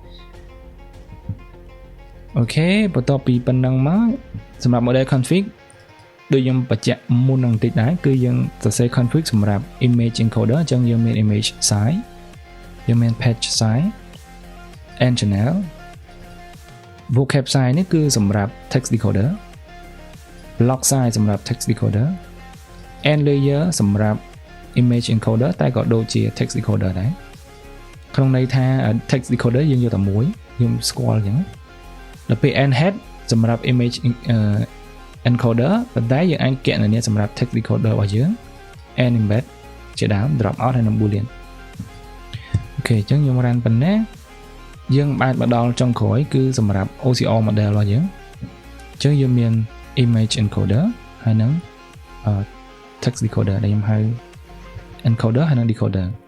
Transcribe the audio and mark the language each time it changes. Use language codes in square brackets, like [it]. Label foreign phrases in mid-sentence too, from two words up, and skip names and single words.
[km] អូខេបន្ទាប់ពីប៉ុណ្ណឹងមកសម្រាប់ [en] model config [km] ដូចខ្ញុំបញ្ជាក់មុននឹងបន្តិចដែរគឺយើងសរសេរ config សម្រាប់ [en] image encoder [km] អញ្ចឹងយើងមាន [en] image size [km] យើងមាន [en] page size and channel vocab size [km] នេះគឺសម្រាប់ [en] text decoder block size សម្រាប់ text decoder and layer សម្រាប់ image encoder [km] តែក៏ដូចជា [en] text decoder [km] ដែរក្នុងន័យថា [en] text decoder [km] យើងយកតែមួយយើងស្គាល់អញ្ចឹងដល់ពេល [en] and head [km] សម្រាប់ [en] image encoder [km] ប៉ុន្តែយើងអាចគណនាសម្រាប់ [en] text decoder [km] របស់យើង [en] and embed [km] ជាដើម [en] drop out [km] ហើយនឹង boolean អូខេអញ្ចឹងខ្ញុំ run ប៉ុណ្ណេះយើងបានមកដល់ចុងក្រោយគឺសម្រាប់ [en] OCR model [km] របស់យើងអញ្ចឹងយើងមាន [en] image encoder [km] ហើយនឹង [en] text decoder [km] ដែលខ្ញុំហៅ encoder ហើយនឹង decoder